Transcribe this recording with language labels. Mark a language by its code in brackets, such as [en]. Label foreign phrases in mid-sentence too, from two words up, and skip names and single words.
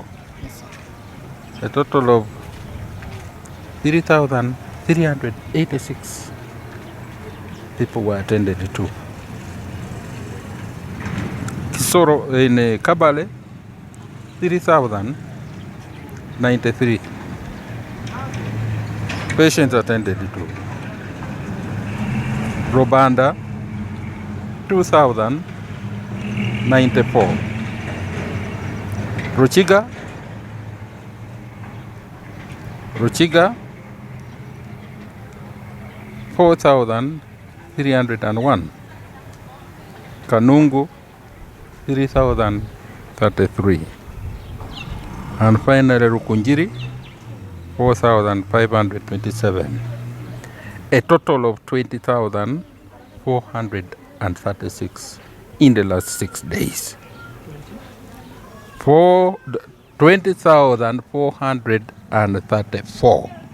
[en] A total of 3,386 people were attended to. Kisoro in Kabale, 3,093 patients attended to. Rubanda, 2,094. Ruchiga, 4,301. Kanungu, 3,033. And finally Rukunjiri, 4,527. A total of 20,436 in the last 6 days. 20,434.